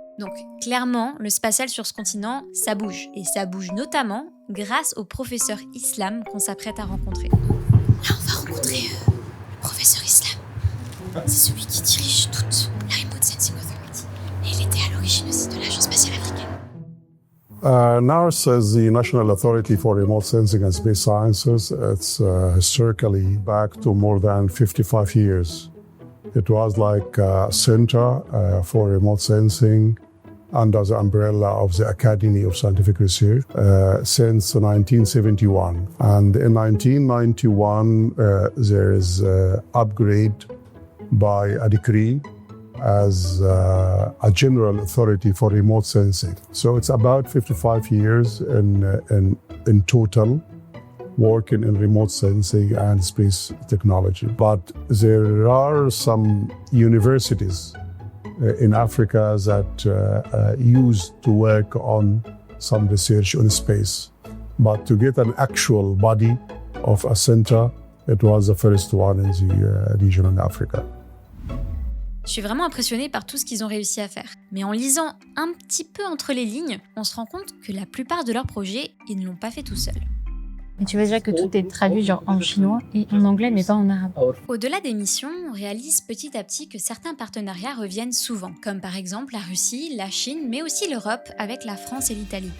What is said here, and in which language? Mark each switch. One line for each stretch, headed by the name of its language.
French: Donc clairement, le spatial sur ce continent, ça bouge. Et ça bouge notamment grâce au professeur Islam qu'on s'apprête à rencontrer. Là, on va rencontrer le professeur Islam. C'est celui qui dirige toute la Remote Sensing Authority. Et il était à l'origine aussi de l'Agence spatiale africaine.
English: NARS is the National Authority for Remote Sensing and Space Sciences. It's historically back to more than 55 years. It was like a center for remote sensing under the umbrella of the Academy of Scientific Research since 1971. And in 1991, there is an upgrade by a decree as a general authority for remote sensing. So it's about 55 years in total working in remote sensing and space technology. But there are some universities in Africa that used to work on some research on space. But to get an actual body of a center, it was the first one in the region in Africa.
French: Je suis vraiment impressionnée par tout ce qu'ils ont réussi à faire. Mais en lisant un petit peu entre les lignes, on se rend compte que la plupart de leurs projets, ils ne l'ont pas fait tout seuls. Mais tu vois déjà que tout est traduit genre en chinois et en anglais, mais pas en arabe. Au-delà des missions, on réalise petit à petit que certains partenariats reviennent souvent, comme par exemple la Russie, la Chine, mais aussi l'Europe avec la France et l'Italie.